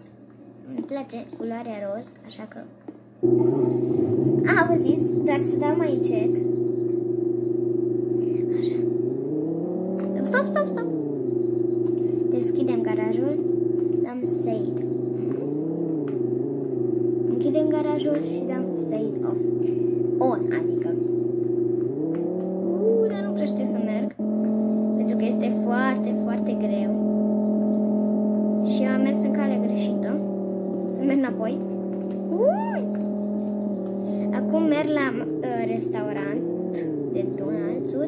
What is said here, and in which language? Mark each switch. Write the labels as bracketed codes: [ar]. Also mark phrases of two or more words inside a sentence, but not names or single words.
[ro] Îmi place culoarea roz, așa că... Auziți, dar să dau mai încet. Așa. Stop. Deschidem garajul. Dăm save. Închidem garajul și dăm [en] save off. [ro] On, adică. Dar nu prea știu să merg, pentru că este foarte, foarte greu. Și eu am mers în calea greșită. Să merg înapoi. Acum merg la restaurant de Donald's-uri.